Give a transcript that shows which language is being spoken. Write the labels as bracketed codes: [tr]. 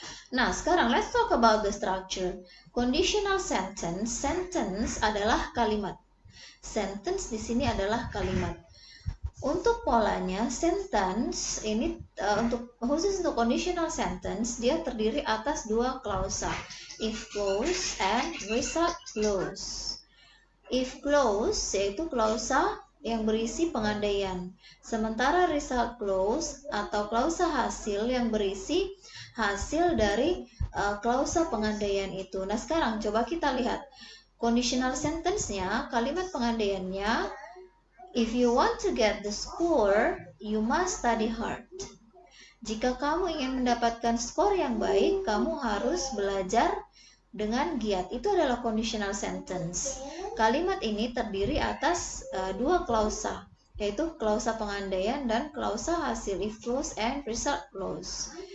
[id] Nah, sekarang [en] let's talk about the structure. [id] Conditional sentence adalah kalimat. Sentence di sini adalah kalimat. Untuk polanya, sentence ini khusus untuk conditional sentence, dia terdiri atas dua klausa, if clause and result clause. If clause yaitu klausa yang berisi pengandaian, sementara result clause atau klausa hasil yang berisi hasil dari klausa pengandaian itu. Nah, sekarang coba kita lihat conditional sentence-nya, kalimat pengandaiannya. [en] If you want to get the score, you must study hard. [id] Jika kamu ingin mendapatkan skor yang baik, kamu harus belajar dengan giat. Itu adalah conditional sentence. Kalimat ini terdiri atas dua klausa, yaitu klausa pengandaian dan klausa hasil, if clause and result clause.